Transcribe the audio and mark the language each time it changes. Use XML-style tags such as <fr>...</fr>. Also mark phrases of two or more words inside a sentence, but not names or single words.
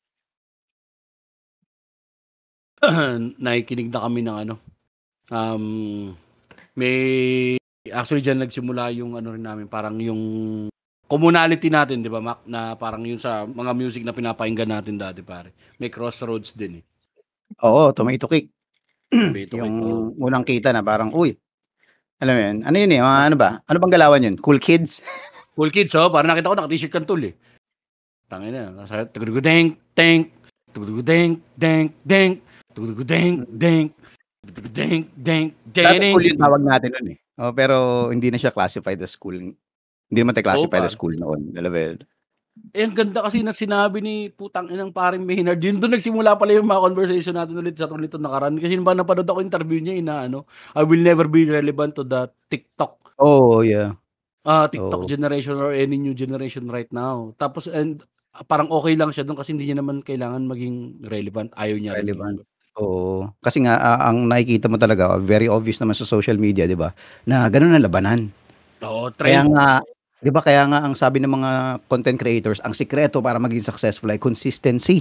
<tl>Nakikinig na kami ng may actually dyan nagsimula yung rin namin, parang yung communality natin, di ba Mac, na parang yun sa mga music na pinapakinggan natin dati pare. May crossroads din eh. Oo, Tomato Cake. Tomato Yung Cake, oh. unang kita na parang, uy, alam mo yun, ano yun mga ano ba? Ano bang galawan yun? Cool Kids? Cool Kids, oh. Parang nakita ko naka-t-shirt kang Tool eh. Tangina, nasa tugudeng deng tugudeng deng deng tugudeng deng tugudeng deng Dati deng. cool yung tawag natin nun eh. Oh, pero hindi na siya</tl> <en>classified as school.</en> <tl>Hindi naman tayo Oo,</tl> <en>classified as</en> <tl>pare. school noon. Alam mo yun? Ang ganda kasi na sinabi ni putang inang paring Maynard. Yun doon nagsimula pala yung mga conversation natin ulit sa nito nakaraan. Kasi ba napanood ako interview niya na</tl> <en>I will never be relevant to the TikTok. Oh, yeah. TikTok generation or any new generation right now.</en> <tl>Tapos parang okay lang siya doon kasi hindi niya naman kailangan maging relevant. Ayaw niya rin. Relevant. Oo. Kasi nga ang nakikita mo talaga, very obvious naman sa</tl> <en>social media,</en> <tl>'di ba? Na gano'n ang labanan. Oo, Kaya trends. nga, 'di ba kaya nga ang sabi ng mga</tl> <en>content creators,</en> <tl>ang sikreto para maging successful ay consistency.</tl>